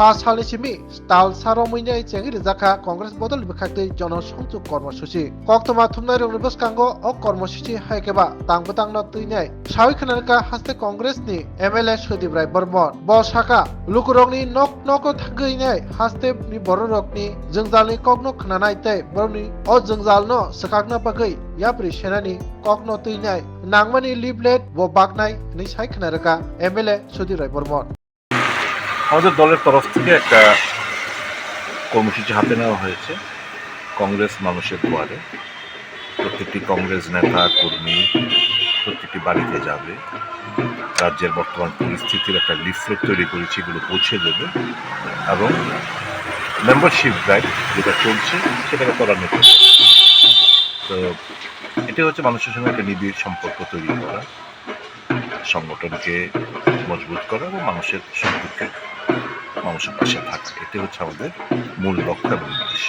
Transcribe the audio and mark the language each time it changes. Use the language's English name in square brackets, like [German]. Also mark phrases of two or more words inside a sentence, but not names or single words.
[Kok Borok] सालनि सिमि स्टाल सारमैनाय चेंगैर जाखा कांग्रेस बदल बिखाखै जनसंजुग कर्मसूचि कक्तमा थुमनाय रंनि बसकांगो अ कर्मसूचि हायगबा तांबतांनो तैनाय सावै खनारका हास्ते कांग्रेसनि एमएलए सुदीप राय बर्मन बसाका लुकुरंनि नक नक थांगैनाय हास्ते नि बररकनि जोंजालनि ककनो खनानाय तै बरनि अ जोंजालनो सकाकना बागै याप्रि सेनानि ककनो तैनाय नांमानि लिफलेट व बागनाय नि साइ खनारका एमएलए सुदीप राय बर्मन [Bangla] আমাদের দলের তরফ থেকে একটা কর্মসূচি হাতে নেওয়া হয়েছে কংগ্রেস মানুষের দুয়ারে প্রত্যেকটি কংগ্রেস নেতা কর্মী প্রত্যেকটি বাড়িতে যাবে রাজ্যের বর্তমান পরিস্থিতির একটা লিফলেট তৈরি করেছি এগুলো পৌঁছে দেবে এবং [English] membership drive [Bangla] যেটা চলছে সেটাকে ত্বরান্বিত করবে তো এটা হচ্ছে মানুষের সঙ্গে একটা নিবিড় সম্পর্ক তৈরি করা সংগঠনকে মজবুত করা এবং মানুষের সুখ-দুঃখে মানুষের পাশে থাকা এটা হচ্ছে আমাদের মূল লক্ষ্য এবং উদ্দেশ্য।